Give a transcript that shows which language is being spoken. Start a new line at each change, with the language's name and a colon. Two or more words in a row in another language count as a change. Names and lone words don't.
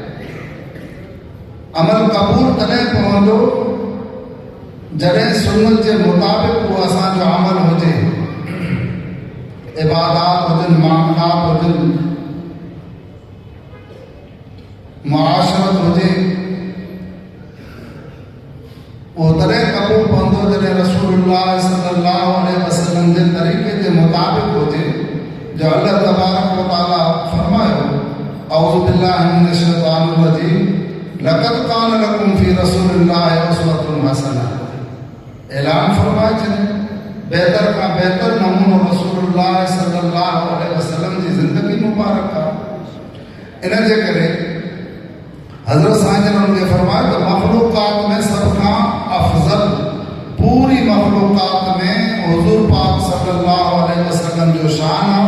Sindhi: अमल क़बूल तॾहिं पवंदो जॾहिं सुन्नत जे मुताबिक़ उहो असांजो अमल हुजे, इबादात हुजनि, मामलात हुजनि, मुआशरत हुजे, वो तॾहिं क़बूल पवंदो जॾहिं रसूलुल्लाह
Arabic: صلى الله عليه وسلم
Sindhi: जे तरीक़े जे मुताबिक़ हुजे जो
Arabic: الله تبارك و تعالى
Sindhi: फरमायो
Arabic: أعوذ بالله من الشيطان الرجيم لقد كان لكم في رسول الله أسوة حسنة.
Sindhi: ऐलान फरमाए छॾे बेहतर खां बेहतर नमूनो रसूलुल्लाह
Arabic: صلى الله عليه وسلم
Sindhi: जी ज़िंदगी मुबारक आहे। इन जे करे हज़रत साईं जन ने फरमाया तो मखलूकात में सब खां अफजल पूरी मखलूकात में हुजूर पाक
Arabic: صلى الله عليه وسلم
Sindhi: जो शान आहे।